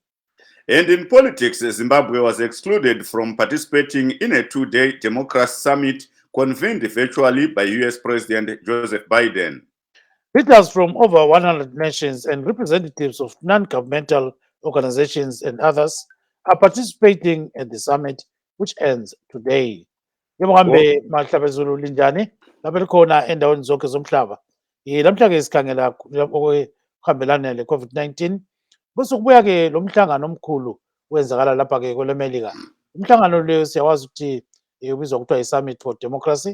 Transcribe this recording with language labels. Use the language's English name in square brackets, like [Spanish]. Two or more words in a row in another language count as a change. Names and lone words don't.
[English] And in politics, Zimbabwe was excluded from participating in a 2-day democracy summit convened virtually by US President Joseph Biden. Leaders from over 100 nations and representatives of non-governmental organizations and others are participating at the summit, which ends today. [North Ndebele] Yebohambe mahlabezulu linjani lapha likhona endaweni zonke zomhlaba. Namhlanje sikhangela okuhambelana le-COVID-19 bese kubuya ke lo mhlangano omkhulu wenzakala lapha ke kwelemelika. Umhlangano leyo siyawazi ukuthi ubizwa kuthiwa yi-Summit for Democracy.